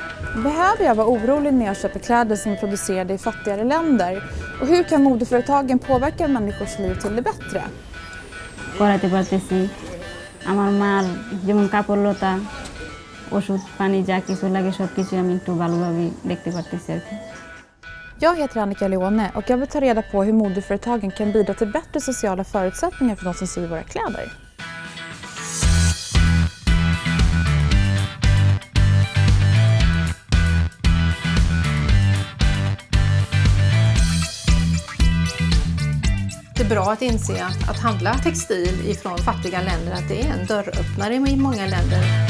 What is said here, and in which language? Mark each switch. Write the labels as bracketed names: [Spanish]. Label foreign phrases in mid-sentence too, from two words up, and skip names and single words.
[Swedish] Behöver jag vara orolig när jag köper kläder som är producerade i fattigare länder? Och hur kan modeföretagen påverka människors liv till det bättre? [Bangla] পড়াতে পারতেছি আমার মার যেমন কাপড় লতা ওষুধ পানি যা কিছু লাগে সবকিছু আমি একটু ভালোভাবে দেখতে পারতেছি আর কি [Swedish] Jag heter Annika Leone och jag vill ta reda på hur modeföretagen kan bidra till bättre sociala förutsättningar för de som syr våra kläder. Det är bra att inse att handla textil ifrån fattiga länder, att det är en dörröppnare i många länder.